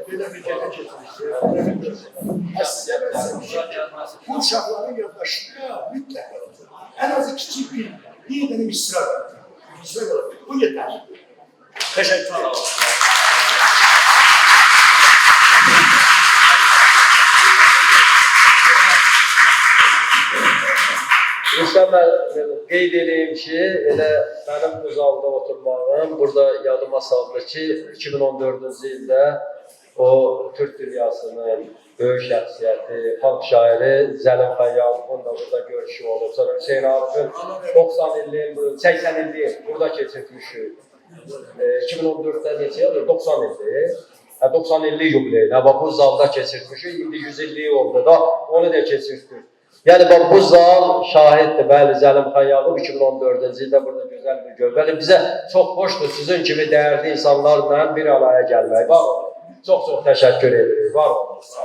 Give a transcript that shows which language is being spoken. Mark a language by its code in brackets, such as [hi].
[az] Belə bir gece keçmişsiniz. Sizə mən sizə bu uşaqların yaddaşında mütləq olacaq. En azı kiçik bir dənə misra var. [tr] Misra var. Bu yeter. Teşekkür ederim. [az] Rüstəm qeyd edeyim ki, elə mənim bu zalda oturmağım burada yadıma saldı ki, 2014-cü ildə o Türk dünyasının böyük şəxsiyyəti, xalq şairi Zəlim Xəyyazovun da burada görüşü olub. Sonra Hüseyin Arifin 90 illiyin, 80 illiyin burada keçirtmişik. 2014'də neçə yıldır? 90 ildir. 90 illik yubileyini bu zalda keçirtmişik. İndi 100 illik oldu da onu da keçirtdik. Yəni bu zal şahiddir. Bəli, Zəlim Xəyyazov 2014-cü ildə burada gözəl bir görüntü. Bizə çox xoşdur sizin kimi dəyərli insanlarla bir araya gəlmək. Var olun. Çox təşəkkür edirik. Var olun.